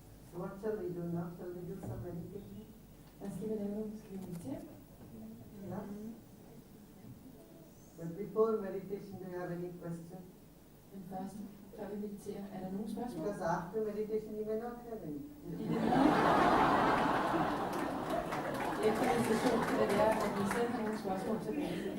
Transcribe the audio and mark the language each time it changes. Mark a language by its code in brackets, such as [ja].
[en] So what shall we do now? Shall we do some meditation? [da] Hvad skal vi lave nu? Skal vi meditere? [en] Yeah. But before meditation, do you have any question? [da] Den første, før vi mediterer, er der nogle spørgsmål? [en] Because after meditation, you may not have any. [da] Efter meditation kan det være, at vi selv har nogle spørgsmål tilbage.